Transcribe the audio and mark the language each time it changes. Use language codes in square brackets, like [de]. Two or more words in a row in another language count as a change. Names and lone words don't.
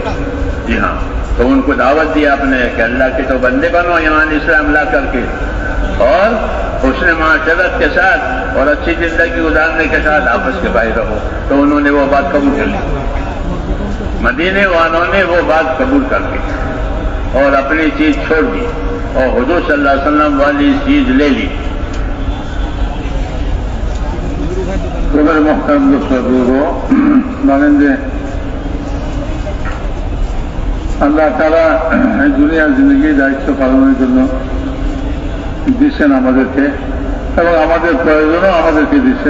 [ur] جی ہاں, تو ان کو دعوت دی آپ نے کہ اللہ کے تو بندے بنو ایمان اسلام لا کر کے, اور حسن معاشرت کے ساتھ اور اچھی زندگی گزارنے کے ساتھ آپس کے بھائی رہو. تو انہوں نے وہ بات قبول کر لی. مدینے والوں نے وہ بات قبول کر لی اور اپنی چیز چھوڑ دی اور حضور صلی اللہ علیہ وسلم والی چیز لے لی. [bn] তোমার মহতারাম দর্শক বলেন যে আল্লাহ তাআলা দুনিয়ার জিন্দগির দায়িত্ব পালনের জন্য দিচ্ছেন আমাদেরকে, এবং আমাদের প্রয়োজনও আমাদেরকে দিচ্ছেন.